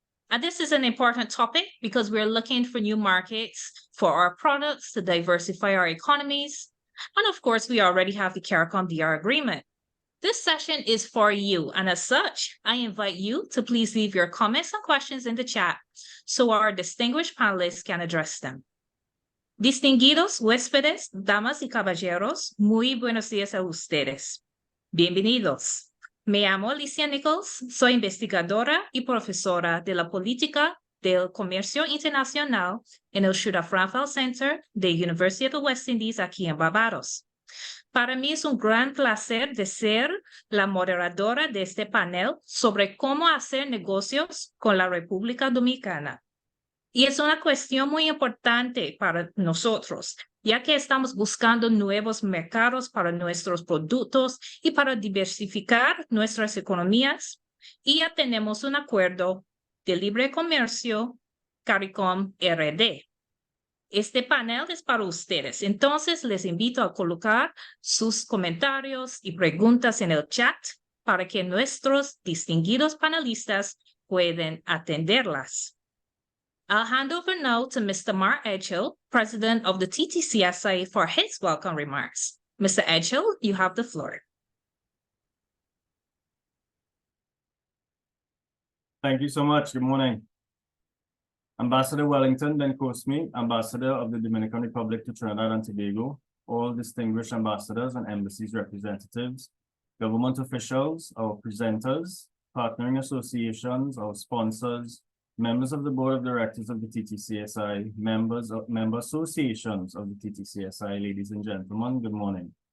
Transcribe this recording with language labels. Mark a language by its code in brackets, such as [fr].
[en] And this is an important topic because we're looking for new markets for our products to diversify our economies. And of course, we already have the CARICOM-DR agreement. This session is for you, and as such, I invite you to please leave your comments and questions in the chat so our distinguished panelists can address them. [es] Distinguidos huéspedes, damas y caballeros, muy buenos días a ustedes. Bienvenidos. Me llamo Alicia Nichols, soy investigadora y profesora de la política del comercio internacional en el Trinidad Franfal Center de University of the West Indies aquí en Barbados. Para mí es un gran placer de ser la moderadora de este panel sobre cómo hacer negocios con la República Dominicana. Y es una cuestión muy importante para nosotros, ya que estamos buscando nuevos mercados para nuestros productos y para diversificar nuestras economías. Y ya tenemos un acuerdo de libre comercio, CARICOM-RD. Este panel es para ustedes, entonces les invito a colocar sus comentarios y preguntas en el chat para que nuestros distinguidos panelistas puedan atenderlas. [en] I'll hand over now to Mr. Mark Edgehill, President of the TTCSA, for his welcome remarks. Mr. Edgehill, you have the floor. Thank you so much. Good morning. Ambassador Wellington Bencosme, Ambassador of the Dominican Republic to Trinidad and Tobago, all distinguished ambassadors and embassies representatives, government officials, our presenters, partnering associations, our sponsors, members of the board of directors of the TTCSI, member associations of the TTCSI, ladies and gentlemen, good morning.